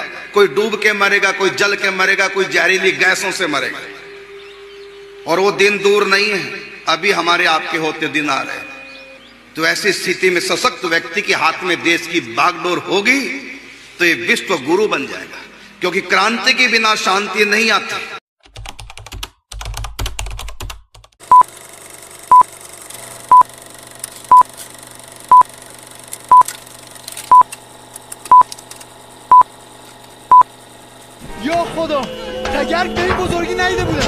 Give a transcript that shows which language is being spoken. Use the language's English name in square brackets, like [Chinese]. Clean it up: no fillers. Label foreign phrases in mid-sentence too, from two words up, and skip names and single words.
[Hindi] कोई डूब के मरेगा, कोई जल के मरेगा, कोई जहरीली गैसों से मरेगा। और वो दिन दूर नहीं है, अभी हमारे आपके होते दिन आ रहे हैं। तो ऐसी स्थिति में सशक्त व्यक्ति के हाथ में देश की बागडोर होगी तो ये विश्व गुरु बन जाएगा, क्योंकि क्रांति के बिना शांति नहीं आती। [Persian] یا خدا اگر که این بزرگی نیده بودم.